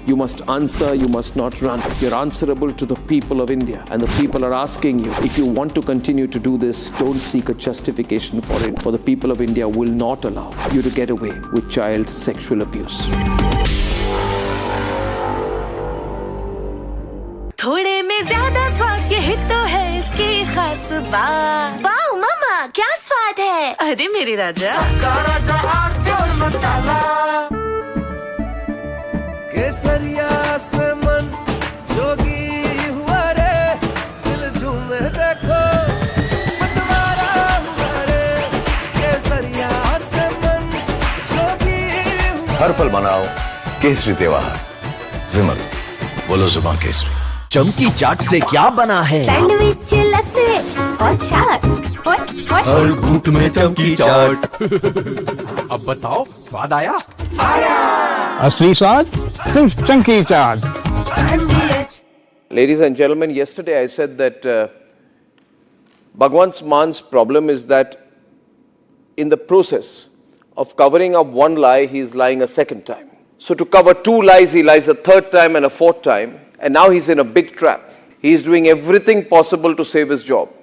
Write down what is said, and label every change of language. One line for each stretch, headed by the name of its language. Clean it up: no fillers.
English: You must answer, you must not run. You're answerable to the people of India. And the people are asking you, if you want to continue to do this, don't seek a justification for it. For the people of India will not allow you to get away with child sexual abuse.
Hindi: थोड़े में ज्यादा स्वाद ये तो है इसकी खास बात। वाओ मामा, क्या स्वाद है? अरे मेरे राजा, राजा और मसाला, केसरिया से मन जोगी हुआ रे, दिल झूमे देखो, मतवारा हुआ रे, केसरिया से मन जोगी हुआ। हर पल मनाओ केसरी त्योहार। विमल, बोलो जुबान केसरी। चमकी चाट से क्या बना है? सैंडविच, लस्सी और छाछ। हर घूंट में चमकी चाट। अब बताओ, स्वाद आया? असली स्वाद सिर्फ चमकी चाट।
English: Ladies and gentlemen, yesterday I said that Bhagwant Man's problem is that in the process of covering up one lie, he is lying a second time. So to cover two lies, he lies a third time and a fourth time. And now he's in a big trap. He is doing everything possible to save his job.